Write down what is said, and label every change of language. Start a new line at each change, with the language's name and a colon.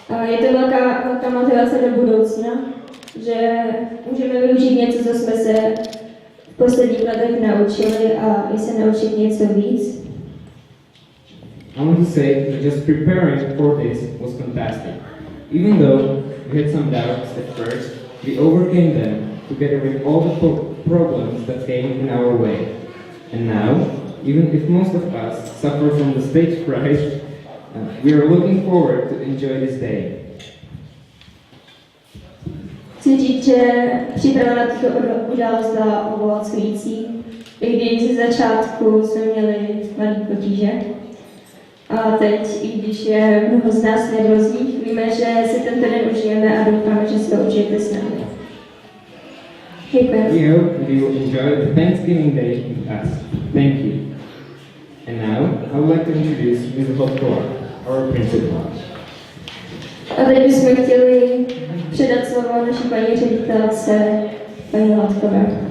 Czech: Je to velká motivace do budoucna, že můžeme využít něco, co jsme se v posledních letech naučili a i se naučit něco víc.
English: I want to say that just preparing for this was fantastic. Even though we had some doubts at first, we overcame them together with all the problems that came in our way. And now, even if most of us suffer from the stage fright, we are looking forward to enjoy this day.
Czech: Chci říct, že příprava na tuto událost byla obohacující, i když ze začátku jsme měli malý potíže. A teď, i když je mnoho z nás nervózních, víme, že si tento den užijeme a doufáme, že se užijete s námi. Děkujeme.
English: We hope you will enjoy the Thanksgiving Day with us. Thank you. And now, I would like to introduce Ms. Hopkor, our principal.
Czech: A teď bychom chtěli předat slovo naší paní ředitelce, paní Latkové.